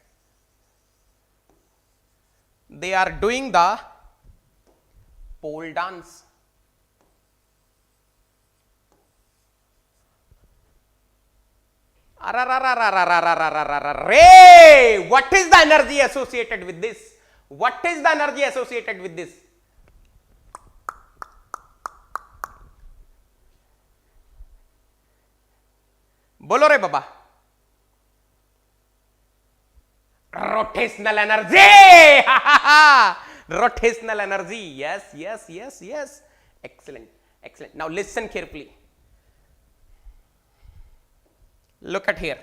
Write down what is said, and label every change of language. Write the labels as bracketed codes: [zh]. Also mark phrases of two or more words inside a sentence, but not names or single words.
[en] They are doing the pole dance. What is the energy associated with this? What is the energy associated with this? [hi] बोलो रे बाबा. [en] Rotational energy. Rotational energy. Yes. Excellent. Now listen carefully. Look at here.